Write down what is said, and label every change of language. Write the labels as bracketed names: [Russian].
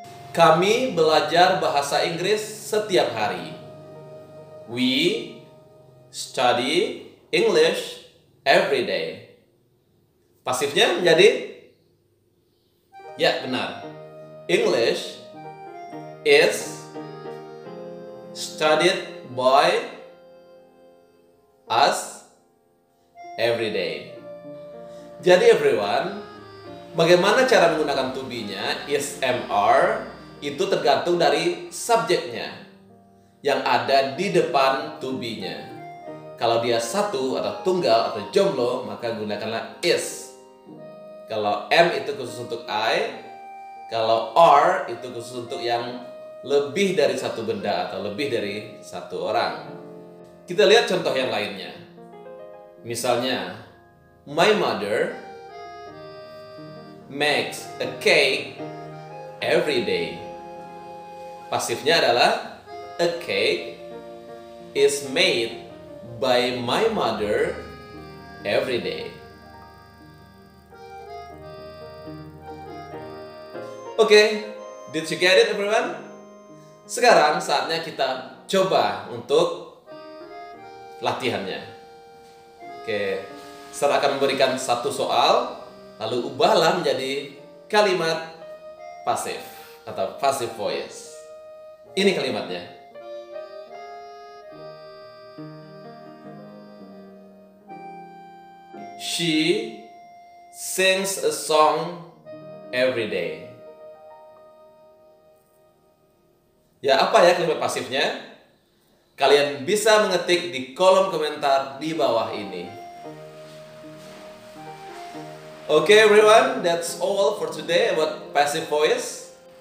[Indonesian] Kami belajar bahasa Inggris setiap hari. [English] We study English every day. [Indonesian] Pasifnya menjadi ya, benar. [English] English is studied by us every day. [Indonesian] Jadi everyone, bagaimana cara menggunakan to be-nya is, am, are itu tergantung dari subjeknya yang ada di depan to be-nya. Kalau dia satu atau tunggal atau jomblo, maka gunakanlah is. Kalau am itu khusus untuk I, kalau are itu khusus untuk yang lebih dari satu benda atau lebih dari satu orang. Kita lihat contoh yang lainnya. [English] Misalnya, my mother makes a cake every day. [Indonesian] Pasifnya adalah [English] a cake is made by my mother every day. Oke, did you get it everyone? [Indonesian] Sekarang saatnya kita coba untuk latihannya. Oke, saya akan memberikan satu soal, lalu ubahlah menjadi kalimat pasif atau passive voice. Ini kalimatnya. [English] She sings a song every day. [Indonesian] Ya, apa ya kalimat pasifnya? Kalian bisa mengetik di kolom komentar di bawah ini. [English] Okay everyone, that's all for today about passive voice.